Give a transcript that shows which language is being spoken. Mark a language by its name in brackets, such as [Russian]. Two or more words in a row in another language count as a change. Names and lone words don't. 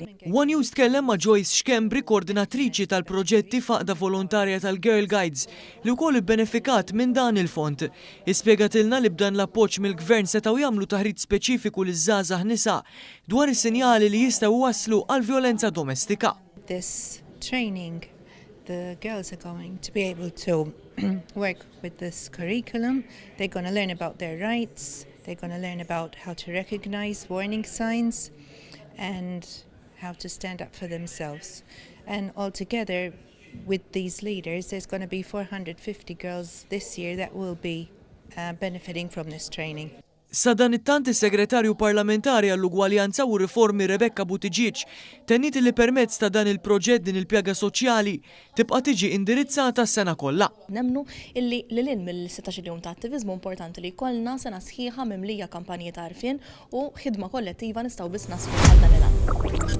[Maltese] One News tkellem ma' Joyce Xkembri, koordinatriċi tal-proġetti faqda volontarja tal-Girl Guides li wkoll ibbenefikat minn dan il-fond. Ispjegatilna li b'dan l-appoġġ mill-Gvern setgħu jagħmlu taħriġ speċifiku liż-żgħażagħ nisa dwar is-sinjali li jistgħu waslu għall-vjolenza domestika. [English] This training, the girls are going to be able to work with this curriculum. They're going to learn about their rights. They're going to learn about how to recognize warning signs and how to stand up for themselves. And altogether, with these leaders, there's going to be 450 girls this year that will be benefiting from this training. [Maltese] Sa dan it-tant is-Segretarju Parlamentari għall-Ugwaljanza u Riformi Rebecca Buttigieg tennit li permezz ta' dan il-proġett din il-pjaga soċjali tibqa' tiġi indirizzata s-sena kollha. Nemmnu illi lil mill-16 jum ta' attiviżmu importanti li jkollna sena sħiħa mimlija kampanji ta' għarfien u ħidma kollettiva nistgħu biss naslu għal dan il-għan.